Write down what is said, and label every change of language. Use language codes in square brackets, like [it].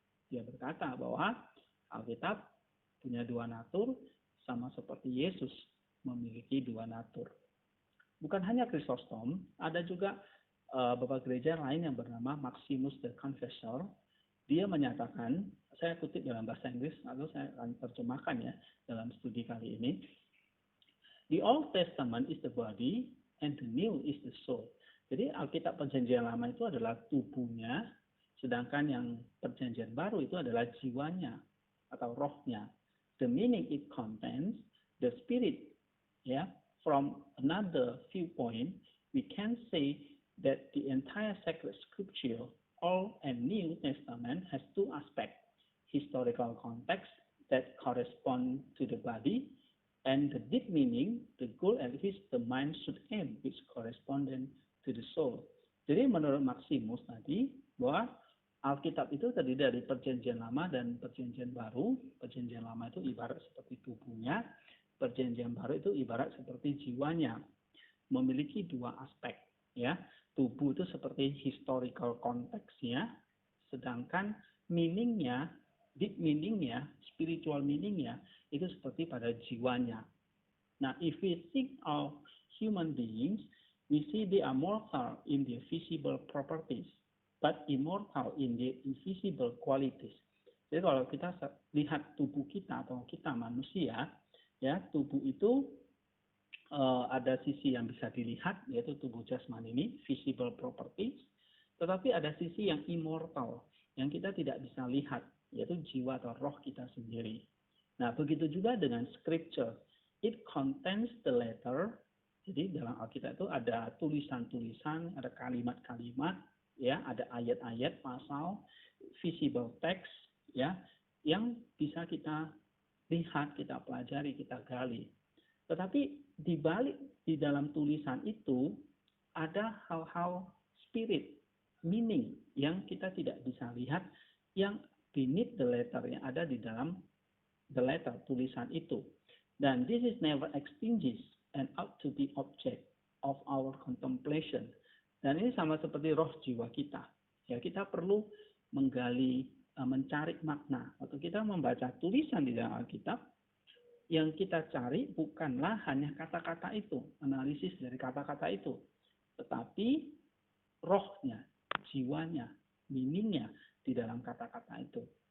[id] Dia berkata bahwa Alkitab punya dua natur, sama seperti Yesus memiliki dua natur. Bukan hanya Chrysostom, ada juga bapak gereja lain yang bernama Maximus the Confessor. Dia menyatakan, saya kutip dalam bahasa Inggris, atau saya akan terjemahkan ya dalam studi kali ini. [en] The Old Testament is the body and the New is the soul. [id] Jadi Alkitab Perjanjian Lama itu adalah tubuhnya, sedangkan yang Perjanjian Baru itu adalah jiwanya atau rohnya. [en] The meaning it contains, the spirit, ya. From another viewpoint, we can say that the entire sacred scripture, Old and New Testament, has two aspects: historical context that correspond to the body, and the deep meaning, the goal at which the mind should aim, which correspondent to the soul. [id] Jadi menurut Maximus tadi, bahwa Alkitab itu terdiri dari Perjanjian Lama dan Perjanjian Baru. Perjanjian Lama itu ibarat seperti tubuhnya, Perjanjian Baru itu ibarat seperti jiwanya. Memiliki dua aspek, ya. Tubuh itu seperti historical konteksnya, sedangkan meaningnya, deep meaningnya, spiritual meaningnya itu seperti pada jiwanya. [en] Nah, if we think of human beings, we see they are mortal in their visible properties, but immortal in their invisible qualities. [id] Jadi kalau kita lihat tubuh kita atau kita manusia, ya, tubuh itu ada sisi yang bisa dilihat, yaitu tubuh jasmani ini, [en] visible properties, [id] tetapi ada sisi yang immortal, yang kita tidak bisa lihat, yaitu jiwa atau roh kita sendiri. Nah, begitu juga dengan [en] scripture. It contains the letter. [id] Jadi dalam Alkitab itu ada tulisan-tulisan, ada kalimat-kalimat, ya, ada ayat-ayat, pasal, visible text, ya, yang bisa kita lihat, kita pelajari, kita gali. Tetapi di dalam tulisan itu ada hal-hal spirit, meaning yang kita tidak bisa lihat, yang [en] beneath the letter, [id] yang ada di dalam [en] the letter, [id] tulisan itu. [en] Dan this is never extinguished and ought to be object of our contemplation. [id] Dan ini sama seperti roh jiwa kita. Ya, kita perlu menggali, mencari makna. Atau kita membaca tulisan di dalam Alkitab, yang kita cari bukanlah hanya kata-kata itu, analisis dari kata-kata itu, tetapi rohnya, jiwanya, meaningnya di dalam kata-kata itu.